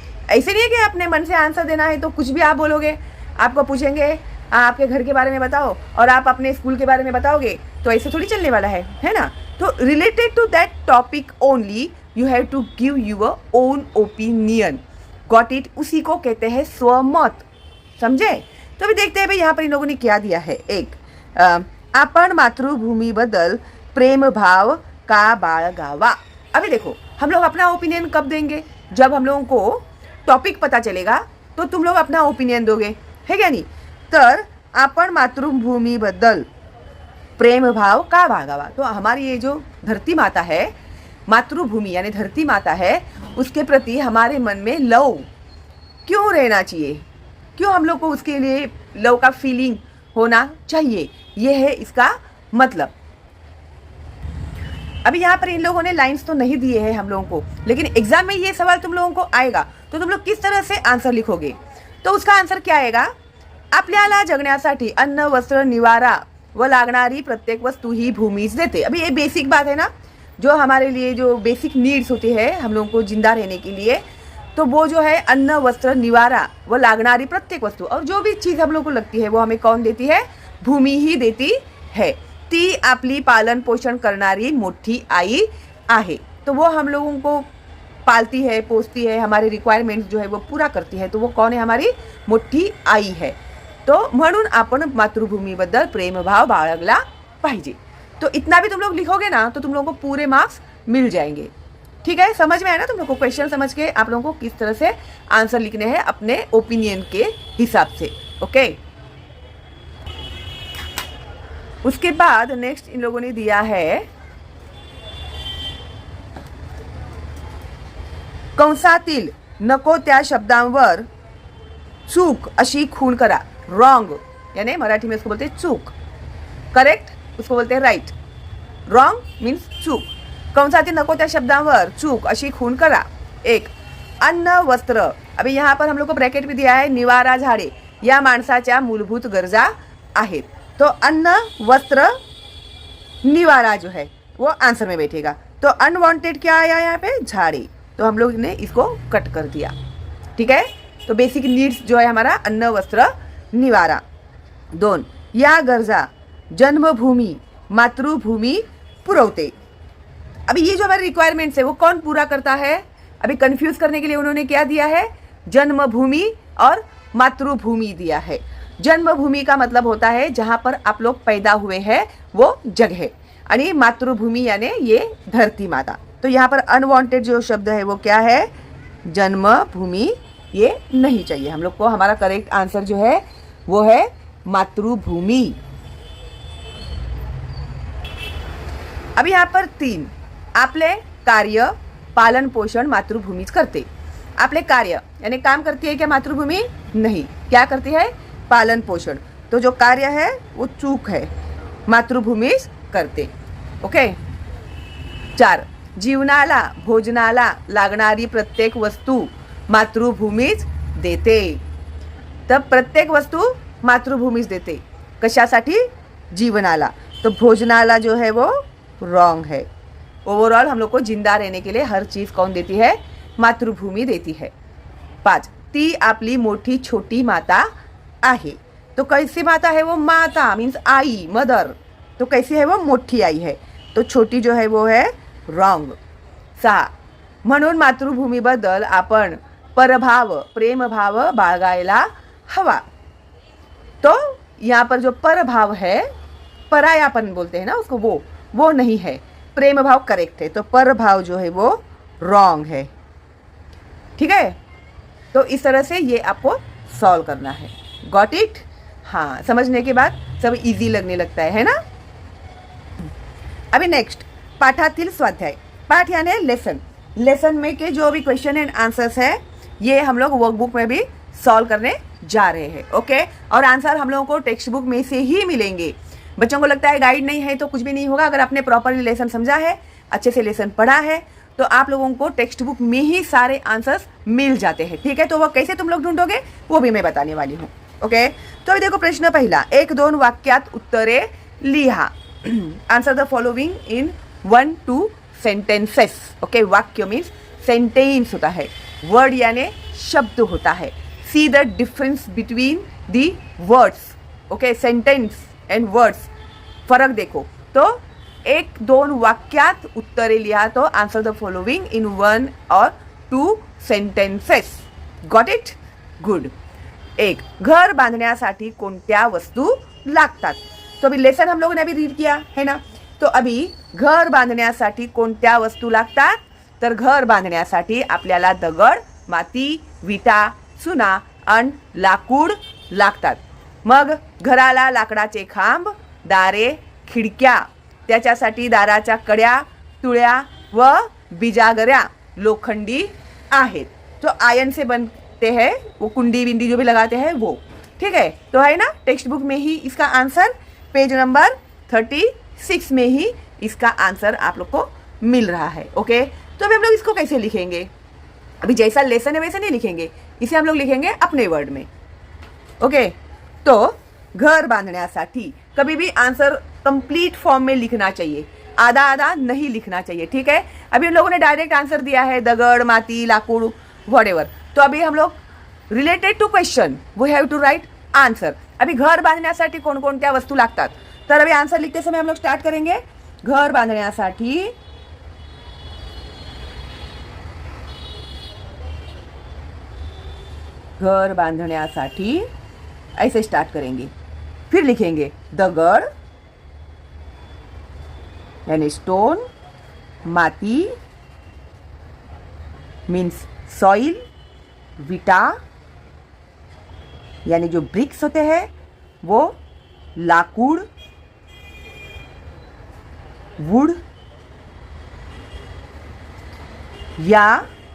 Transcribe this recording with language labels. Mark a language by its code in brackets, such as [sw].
[hi] ऐसे नहीं है कि अपने मन से आंसर देना है तो कुछ भी आप बोलोगे. आपको पूछेंगे आपके घर के बारे में बताओ और आप अपने स्कूल के बारे में बताओगे, तो ऐसे थोड़ी चलने वाला है ना. [en] तो related to that topic only you have to give your own opinion. [hi] Got it. उसी को कहते हैं स्वमत. समझे. तो अभी देखते हैं भाई यहाँ पर इन लोगों ने क्या दिया है. 1. [mr] आपण मातृभूमीबद्दल प्रेम भाव का बाळगावा. [hi] अभी देखो, हम लोग अपना ओपिनियन कब देंगे, जब हम लोगों को टॉपिक पता चलेगा तो तुम लोग अपना ओपिनियन दोगे, है क्या नहीं. [mr] तर आपण मातृभूमीबद्दल प्रेम भाव का बाळगावा. [hi] तो हमारी ये जो धरती माता है, मातृभूमि यानी धरती माता है, उसके प्रति हमारे मन में लव क्यों रहना चाहिए, क्यों हम लोग को उसके लिए लव का फीलिंग होना चाहिए. ये है इसका मतलब. अभी यहाँ पर इन लोगों ने लाइंस तो नहीं दिए हैं हम लोगों को, लेकिन एग्जाम में ये सवाल तुम लोगों को आएगा तो तुम लोग किस तरह से आंसर लिखोगे. तो उसका आंसर क्या आएगा. [mr] आपल्याला जगण्यासाठी अन्न, वस्त्र, निवारा व लागणारी प्रत्येक वस्तू ही भूमीच देते. [hi] अभी ये बेसिक बात है ना, जो हमारे लिए जो बेसिक नीड्स होती है हम लोगों को जिंदा रहने के लिए, तो वो जो है [mr] अन्न, वस्त्र, निवारा व लागणारी प्रत्येक वस्तू, [hi] और जो भी चीज़ हम लोग को लगती है वो हमें कौन देती है, भूमि ही देती है. [mr] ती आपली पालन पोषण करणारी मोठी आई आहे. [hi] तो वो हम लोगों को पालती है, पोसती है, हमारे रिक्वायरमेंट्स जो है वो पूरा करती है. तो वो कौन है, हमारी [mr] मोठी आई है. तो म्हणून आपण मातृभूमीबद्दल प्रेमभाव बाळगला पाहिजे. [hi] तो इतना भी तुम लोग लिखोगे ना तो तुम लोगों को पूरे मार्क्स मिल जाएंगे. ठीक है, समझ में आया ना तुम लोग को. क्वेश्चन समझ के आप लोगों को किस तरह से आंसर लिखने हैं अपने ओपिनियन के हिसाब से. ओके, उसके बाद नेक्स्ट इन लोगों ने दिया है [mr] कंसातील नको त्या शब्दांवर चूक अशी खूण करा. [hi] रॉन्ग यानी मराठी में उसको बोलते हैं चूक. करेक्ट उसको बोलते हैं राइट. [en] Wrong means चूक. [mr] कंसातील नको त्या शब्दांवर चूक अशी खूण करा. एक, अन्न वस्त्र. [hi] अभी यहाँ पर हम लोग को ब्रैकेट भी दिया है. [mr] निवारा झाडे या माणसाच्या मूलभूत गरजा आहेत. [hi] तो अन्न वस्त्र निवारा जो है वो आंसर में बैठेगा. तो अनवांटेड क्या आया यहाँ पे? झाड़े. तो हम लोग ने इसको कट कर दिया. ठीक है. तो बेसिक नीड्स जो है हमारा अन्न वस्त्र निवारा. [mr] 2, या गरजा जन्मभूमी मातृभूमी पुरवते. [hi] अभी ये जो हमारे रिक्वायरमेंट्स है वो कौन पूरा करता है? अभी कंफ्यूज करने के लिए उन्होंने क्या दिया है? जन्मभूमि और मातृभूमि दिया है. जन्मभूमि का मतलब होता है जहाँ पर आप लोग पैदा हुए हैं वो जगह, यानी मातृभूमि यानी ये धरती माता. तो यहाँ पर अनवांटेड जो शब्द है वो क्या है? जन्मभूमि. ये नहीं चाहिए हम लोग को. हमारा करेक्ट आंसर जो है वो है मातृभूमि. अब यहाँ पर [mr] 3, आपले कार्य पालन पोषण मातृभूमीच करते. आपले कार्य [hi] यानी काम करती है क्या [mr] मातृभूमि? [hi] नहीं. क्या करती है? पालन पोषण. तो जो कार्य है वो चूक है. [mr] मातृभूमीच करते. ओके. 4, जीवनाला भोजनाला लागणारी प्रत्येक वस्तू मातृभूमीच देते. तर प्रत्येक वस्तू मातृभूमीच देते. कशासाठी? जीवनाला. [hi] तो भोजनाला जो है वो रॉन्ग है. ओवरऑल हम लोग को जिंदा रहने के लिए हर चीज कौन देती है? मातृभूमी देती है. [mr] 5, ती आपली मोठी छोटी माता आहे. [hi] तो कैसी माता है वो? माता मीन्स आई, मदर. तो कैसी है वो? [mr] मोठी आई है. [hi] तो छोटी जो है वो है रॉन्ग. [mr] 6, म्हणून मातृभूमीबद्दल आपण परभाव प्रेमभाव बाळगायला हवा. [hi] तो यहाँ पर जो परभाव है, परायापन बोलते हैं ना उसको, वो नहीं है. प्रेम भाव करेक्ट है. तो परभाव जो है वो रॉन्ग है. ठीक है. तो इस तरह से ये आपको सॉल्व करना है. Got it? हाँ, समझने के बाद सब इजी लगने लगता है ना. [mr] अभी नेक्स्ट पाठातील स्वाध्याय. [hi] पाठ यानी लेसन. लेसन में के जो भी क्वेश्चन एंड आंसर्स है ये हम लोग वर्कबुक में भी सॉल्व करने जा रहे हैं. ओके. और आंसर हम लोगों को टेक्स्ट बुक में से ही मिलेंगे. बच्चों को लगता है गाइड नहीं है तो कुछ भी नहीं होगा. अगर आपने प्रॉपरली लेसन समझा है, अच्छे से लेसन पढ़ा है, तो आप लोगों को टेक्स्ट बुक में ही सारे आंसर्स मिल जाते हैं. ठीक है. तो वह कैसे तुम लोग ढूंढोगे वो भी मैं बताने वाली हूँ. ओके. तो अभी देखो प्रश्न पहिला. [mr] 1-2 वाक्यात उत्तरे लिहा. [en] Answer the following in 1-2 sentences. Okay. [hi] वाक्य मीन्स सेंटेंस होता है. वर्ड यानी शब्द होता है. [en] See the difference between the words. Okay. [hi] Sentence and words, फरक देखो. [mr] तो 1-2 वाक्यात उत्तरे लिहा. [en] तो answer the following in 1 और 2 sentences. Got it? Good. [mr] 1, घर बांधण्यासाठी कोणत्या वस्तू लागतात. [hi] तो अभी लेसन हम लोगों ने अभी रीड किया है ना. तो अभी [mr] घर बांधण्यासाठी कोणत्या वस्तू लागतात. तर घर बांधण्यासाठी आपल्याला दगड, माती, विटा, चुना आणि लाकूड लागतात. मग घराला लाकडाचे खांब, दारे, खिडक्या, त्याच्यासाठी दाराच्या कड्या, तुळ्या व बिजागऱ्या लोखंडी आहेत. [hi] तो आयन से बनते हैं वो, कुंडी बिंदी जो भी लगाते हैं वो. ठीक है. तो है ना टेक्स्ट बुक में ही इसका आंसर पेज नंबर 36 में ही इसका आंसर आप लोग को मिल रहा है. ओके. तो अभी हम लोग इसको कैसे लिखेंगे? अभी जैसा लेसन है वैसे नहीं लिखेंगे. इसे हम लोग लिखेंगे अपने वर्ड में. ओके. तो [mr] घर बांधण्यासाठी [hi] कभी भी आंसर कंप्लीट फॉर्म में लिखना चाहिए. आधा आधा नहीं लिखना चाहिए. ठीक है. अभी हम लोगों ने डायरेक्ट आंसर दिया है दगड़, माती, लाकूड, व्हाटएवर. तो अभी हम लोग [en] Related to question we have to write answer. [mr] अभी घर बांधण्यासाठी कोणकोणत्या वस्तू लागतात. [hi] तर अभी आंसर लिखते समय हम लोग स्टार्ट करेंगे. [mr] घर बांधण्यासाठी घर बांधण्यासाठी [hi] ऐसे स्टार्ट करेंगे. फिर लिखेंगे दगड़ यानी स्टोन, माती मीन्स सॉइल, विटा यानी जो ब्रिक्स होते हैं वो, लाकूड वुड, या